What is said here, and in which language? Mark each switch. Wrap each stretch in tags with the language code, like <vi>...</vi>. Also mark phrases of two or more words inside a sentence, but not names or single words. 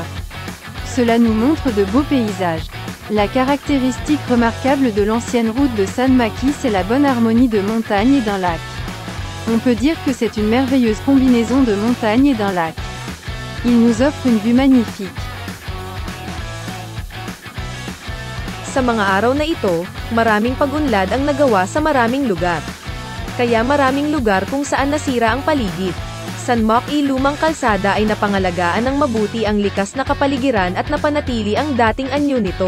<fr>Cela nous montre de beaux paysages. La caractéristique remarquable de l'ancienne route de San Makee, c'est la bonne harmonie de montagnes et d'un lac. On peut dire que c'est une merveilleuse combinaison de montagnes et d'un lac. Il nous offre une vue magnifique.</fr> <tl>Sa mga araw na ito, maraming pag-unlad ang nagawa sa maraming lugar. Kaya maraming lugar kung saan nasira ang paligid. San Makee lumang kalsada ay napangalagaan ng mabuti ang likas na kapaligiran at napanatili ang dating anyo nito.</tl>